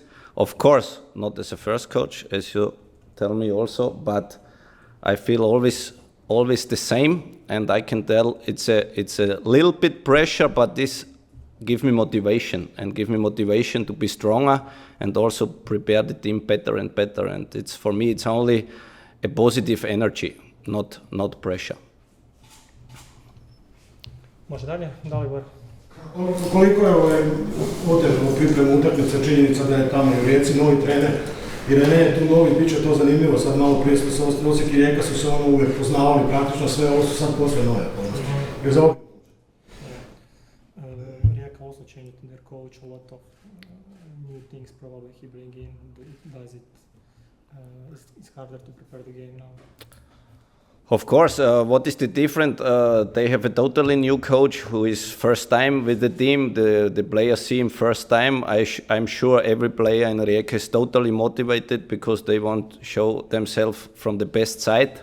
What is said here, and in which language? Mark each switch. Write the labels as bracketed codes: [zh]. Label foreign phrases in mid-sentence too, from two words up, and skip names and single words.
[en] Of course, not as a first coach, as you tell me also, but I feel always the same, and I can tell it's a little bit pressure, but this give me motivation to be stronger and also prepare the team better and better. And it's, for me, it's only a positive energy, not pressure. [hr] Može dalje? Dalibor. Koliko je otežano pripremu utakmice, činjenica da je tamo i u Rijeci novi trener i Rene je tu novi, bit će to zanimljivo, sad malo prije smo se Osijek i Rijeka su se ono uvijek poznavali praktično sve, ovo su sad posve nove okolnosti. [en] Rijeka also changed their coach, a lot of new things probably he bring in. Does it it's harder to prepare the game now? Of course, what is the difference? They have a totally new coach who is first time with the team. The players see him first time. I'm sure every player in Rijeka is totally motivated because they want to show themselves from the best side.